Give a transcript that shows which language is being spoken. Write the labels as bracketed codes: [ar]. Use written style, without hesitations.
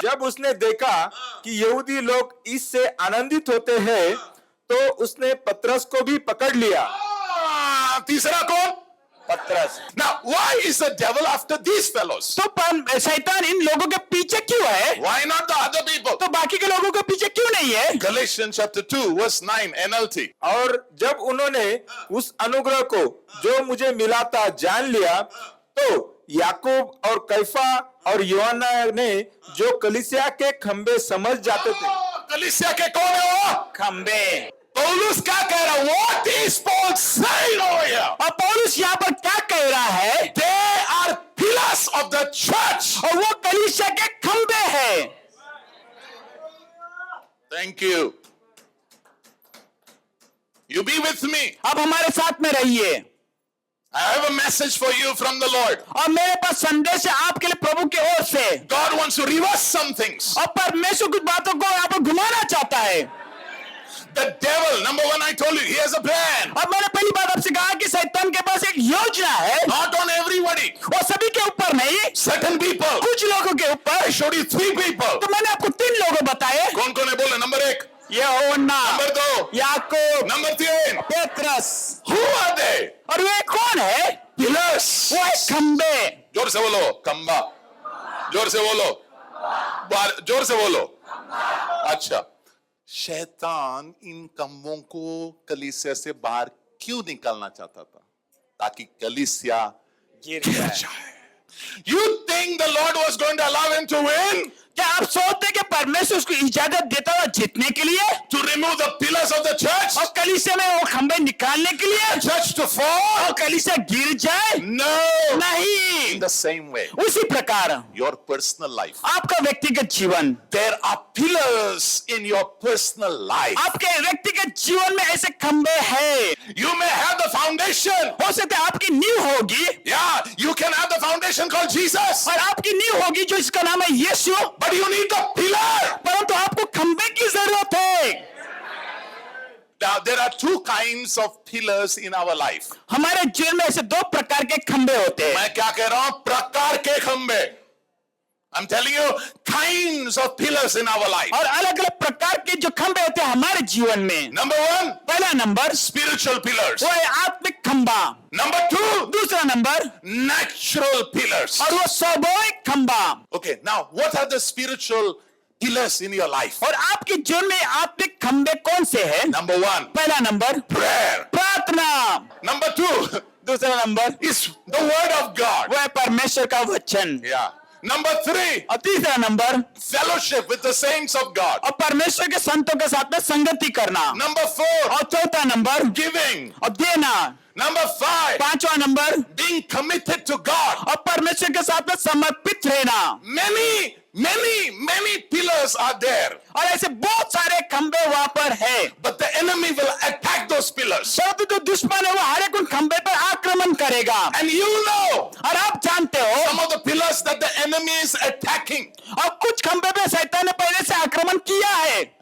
[hi] जब उसने देखा कि यहूदी लोग इससे आनंदित होते हैं, तो उसने पतरस को भी पकड़ लिया। तीसरा कौन? पतरस। [en] Now, why is the devil after these fellows? [hi] तो शैतान इन लोगों के पीछे क्यों है? [en] Why not the other people? [hi] तो बाकी के लोगों के पीछे क्यों नहीं है? [en] Galatians chapter 2 verse 9 NLT. [hi] और जब उन्होंने उस अनुग्रह को जो मुझे मिला था जान लिया, तो याकूब और कैफा और यूहन्ना ने जो कलीसिया के खंबे समझ जाते थे। कलीसिया के कौन है वो? खंबे। पौलुस क्या कह रहा है? [en] What is Paul saying over here? [hi] और पौलुस यहाँ पर क्या कह रहा है? [en] They are pillars of the church. [hi] और वो कलीसिया के खंबे हैं। [en] Thank you. You be with me. [hi] अब हमारे साथ में रहिए। [en] I have a message for you from the Lord. [hi] और मेरे पास संदेश है आपके लिए प्रभु की ओर से। [en] God wants to reverse some things. [hi] और परमेश्वर कुछ बातों को यहाँ पर घुमाना चाहता है। [en] The devil, number one, I told you, he has a plan. [hi] और मैंने पहली बात आपसे कहा कि शैतान के पास एक योजना है, [en] Not on everybody. [hi] और सभी के ऊपर नहीं, [en] Certain people. [hi] कुछ लोगों के ऊपर। [en] I showed you 3 people. [hi] तो मैंने आपको 3 लोगों बताए। कौन कौन है बोले? नंबर 1, यूहन्ना, number 2, Yakub, number 3. Petrus. [en] Who are they? [hi] और वे कौन है? [en] Pillars. [hi] वो है खंबे। जोर से बोलो, खंबा। जोर से बोलो, जोर से बोलो। अच्छा, शैतान इन खंबों को कलीसिया से बाहर क्यों निकालना चाहता था? ताकि कलीसिया गिर जाए। [en] You think the Lord was going to allow him to win? [hi] क्या आप सोचते कि परमेश्वर उसको इजाजत देता था जीतने के लिए? [en] To remove the pillars of the church? [hi] और कलीसिया में वो खंबे निकालने के लिए? [en] Church to fall? [hi] और कलीसिया गिर जाए? [en] No. [hi] नहीं। [en] In the same way, [hi] उसी प्रकार [en] your personal life. [hi] आपका व्यक्तिगत जीवन, [en] There are pillars in your personal life. [hi] आपके व्यक्तिगत जीवन में ऐसे खंबे हैं। [en] You may have the foundation. [hi] हो सकता है आपकी नींव होगी, [en] Yeah, you can have the foundation called Jesus. [hi] और आपकी नींव होगी जो इसका नाम है यीशु, [en] But you need the pillar. [hi] परंतु आपको खंबे की जरूरत है। [en] Now, there are 2 kinds of pillars in our life. [hi] हमारे जीवन में ऐसे 2 प्रकार के खंबे होते हैं। मैं क्या कह रहा हूं? प्रकार के खंबे। [en] I'm telling you, kinds of pillars in our life. [hi] और अलग अलग प्रकार के जो खंबे होते हैं हमारे जीवन में। [en] Number 1, [hi] पहला नंबर [en] spiritual pillars. [hi] वो है आत्मिक खंबा। [en] Number 2, [hi] दूसरा नंबर, [en] natural pillars. [hi] और वो स्वाभाविक खंबा। [en] Okay, now what are the spiritual pillars in your life? [hi] और आपके जीवन में आत्मिक खंबे कौन से हैं? [en] Number 1, [hi] पहला नंबर [en] prayer. [hi] प्रार्थना। [en] Number 2, [hi] दूसरा number [en] is the word of God. [hi] वो है परमेश्वर का वचन। [en] Yeah. Number 3, [hi] और तीसरा number, [en] fellowship with the saints of God. [hi] और परमेश्वर के संतों के साथ में संगति करना। [en] Number 4, [hi] और चौथा नंबर, [en] giving. [hi] और देना। [en] Number 5, [hi] पांचवा number, [en] being committed to God. [hi] और परमेश्वर के साथ में समर्पित रहना। [en] Many pillars are there. [hi] और ऐसे बहुत सारे खंबे वहां पर है, [en] But the enemy will attack those pillars. [hi] परंतु जो दुश्मन है वो हर एक उन खंबे पर आक्रमण करेगा। [en] And you know [hi] और आप जानते हो, [en] some of the pillars that the enemy is attacking. [hi] और कुछ खंबे पे शैतान ने पहले से आक्रमण किया है,